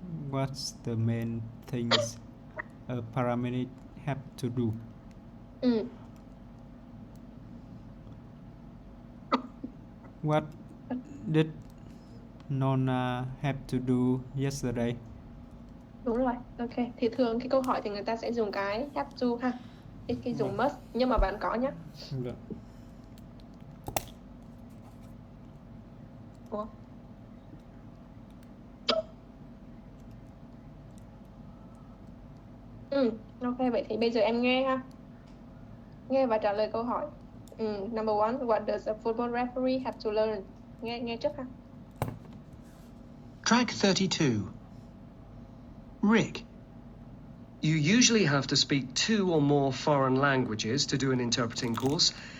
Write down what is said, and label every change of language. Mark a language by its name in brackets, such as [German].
[English] What's the main things a paramedic have to do? What did Nona have to do yesterday? [Vietnamese] Đúng rồi, ok. Thì thường cái câu hỏi thì người ta sẽ dùng cái have to ha. Cái dùng must, nhưng mà bạn có nhé. Được. Ủa? Ok, vậy thì bây giờ em nghe ha. Nghe và trả lời câu hỏi. [English] Number 1, what does a football referee have to learn? [Vietnamese] Nghe trước ha. [English] Track 32. Rick. You usually have to speak 2 or more foreign languages to do an interpreting course,